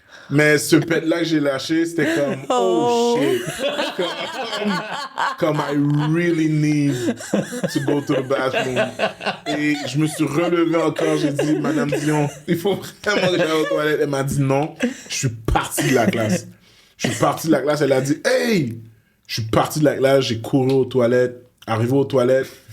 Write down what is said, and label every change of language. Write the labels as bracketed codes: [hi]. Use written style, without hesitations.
[fr] Mais ce pet-là que j'ai lâché, c'était comme, [en] oh shit. Comme I really need to go to the bathroom. [fr] Et je me suis relevé encore, j'ai dit, Madame Dion, il faut vraiment que j'aille aux toilettes. Elle m'a dit non. Je suis parti de la classe. Elle a dit, hey! Je suis parti de la classe, j'ai couru aux toilettes, arrivé aux toilettes.